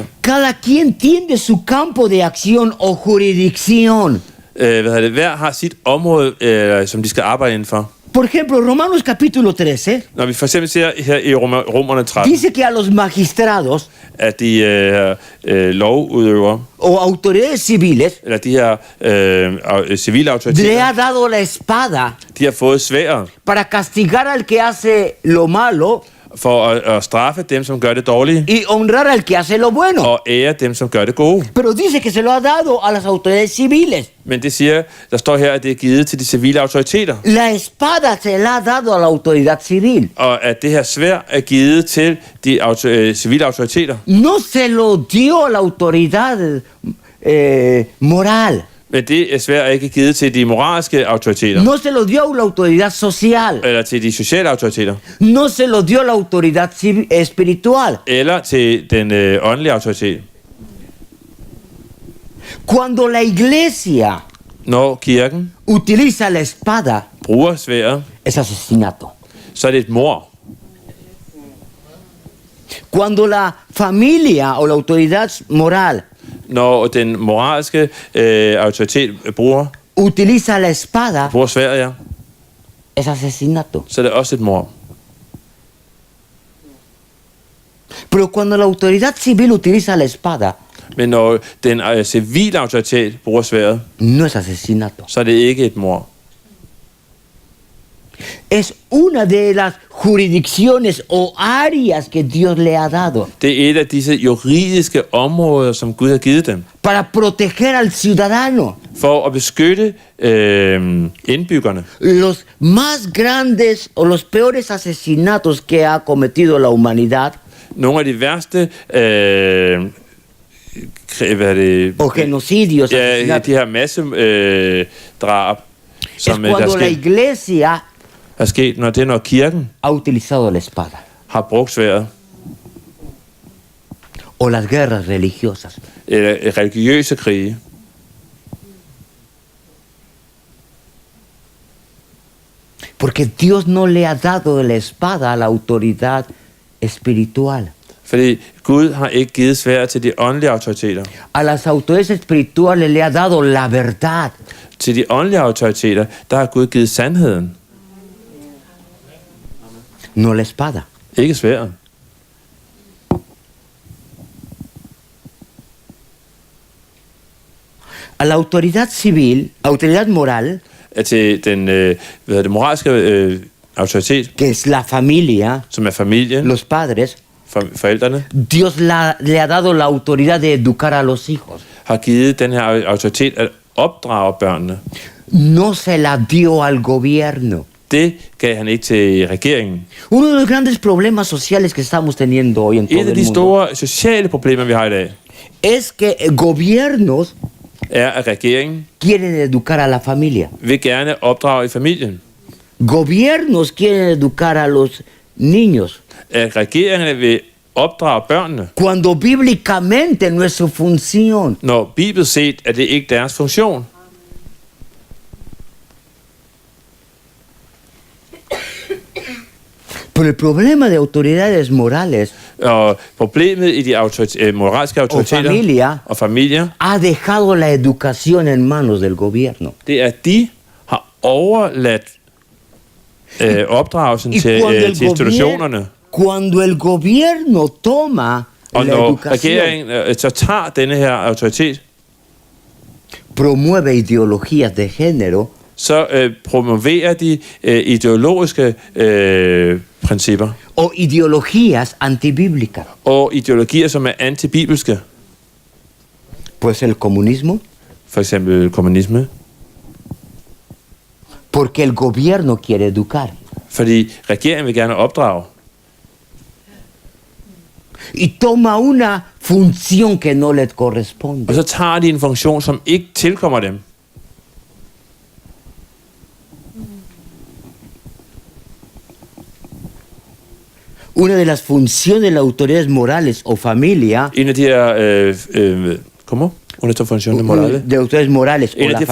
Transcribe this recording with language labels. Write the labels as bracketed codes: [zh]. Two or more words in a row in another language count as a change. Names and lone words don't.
[es] Cada quien tiene su campo de acción o jurisdicción. [da] Hver har sit område, som de skal arbejde indenfor. [es] Por ejemplo, Romanos capítulo 13 [da] Når vi for eksempel ser her i Romerne 13, [es] dice que a los magistrados [da] at de lovudøvere, [es] o autoridades civiles [da] eller de her civile [es] le [da] autoriteter, [es] ha dado la espada [da] de har fået sværet [es] para castigar al que hace lo malo [da] for at straffe dem, som gør det dårlige, [es] y honrar al que hace lo bueno. [da] og ære dem, som gør det gode. [es] Pero dice que se lo ha dado a las autoridades civiles. [da] Men det siger, der står her, at det er givet til de civile autoriteter, [es] La espada se la ha dado a la autoridad civil. [da] og at det her sværd er givet til de civile autoriteter. [es] No se lo dio a la autoridad moral. [da] Men det sværd er ikke givet til de moralske autoriteter, [es] No se lo dio a la autoridad social. [da] eller til de sociale autoriteter, [es] No se lo dio a la autoridad espiritual. [da] eller til den åndelige autoritet. [es] Cuando la iglesia [da] Når kirken [es] utiliza la espada, [da] bruger sværdet, [es] es asesinato. [da] så er det et mord. [es] Cuando la familia o la autoridad moral [da] Når den moralske autoritet [es] utiliza la espada, [da] bruger sværdet, ja, [es] es asesinato. [da] så er det også et mord. [es] Pero cuando la autoridad civil utiliza la espada, [da] Men når den civile autoritet bruger sværdet, [es] no es asesinato. [da] så er det ikke et mord. [es] Es una de las jurisdicciones o áreas que Dios le ha dado [da] Det er et af disse juridiske områder, som Gud har givet dem, [es] para proteger al ciudadano. [da] for at beskytte indbyggerne. [es] Los más grandes o los peores asesinatos que ha cometido la humanidad [da] Nogle af de værste [es] o genocidios, [da] ja, [es] asesinatos, [da] de her massedrab, [es] es [da] som der [es] cuando la [da] sker, [es] iglesia [da] er sket, når kirken [es] ha utilizado la espada [da] har brugt sværdet, [es] o las guerras religiosas. [da] eller religiøse krige. [es] Porque Dios no le ha dado la espada a la autoridad espiritual. [da] Fordi Gud har ikke givet sværd til de åndelige autoriteter. [es] A las autoridades espirituales le ha dado la verdad. [da] Til de åndelige autoriteter, der har Gud givet sandheden, [es] No la espada. [da] ikke sværdet. [es] A la autoridad civil, autoridad moral, [da] At til den moralske autoritet, [es] que es la familia, [da] som er familien, [es] los padres, [da] forældrene, [es] Dios le ha dado la autoridad de educar a los hijos. [da] har givet den her autoritet at opdrage børnene. [es] No se la dio al gobierno. [da] Det gav han ikke til regeringen. [es] Uno de los grandes problemas sociales que estamos teniendo hoy en todo [da] Et af [es] el [da] de [es] mundo [da] store sociale problemer, vi har i dag, [es] es que gobiernos [da] er, at regeringen [es] quieren educar a la familia. [da] vil gerne opdrage i familien. [es] Gobiernos quieren educar a los niños. [da] At regeringen vil opdrage børnene, [es] Cuando bíblicamente no es su función. [da] når bibelsk set er det ikke deres funktion. [es] Pero el problema de autoridades morales [da] Og problemet i de moralske autoriteter [es] familia. [da] og familier, [es] ha dejado la educación en manos del gobierno. [da] det er, at de har overladt opdragelsen [es] Y [da] til institutionerne. [es] cuando el gobierno toma [da] Og [es] la [da] når [es] educación [da] regeringen så tager denne her autoritet, [es] promueve ideologías de género [da] så promoverer de ideologiske principper [es] o ideologías antibíblicas. [da] og ideologier, som er antibibelske. [es] Pues el comunismo, [da] For eksempel kommunisme. [es] porque el gobierno quiere educar. [da] Fordi regeringen vil gerne opdrage. [es] Y toma una función que no le [da] Og [es] corresponde. [da] så tager de en funktion, som ikke tilkommer dem. [es] Una de las funciones de las autoridades morales o familia, [da] En af de her... [es] ¿Cómo? Una de funciones morales. de autoridades morales o [da] En af [es] la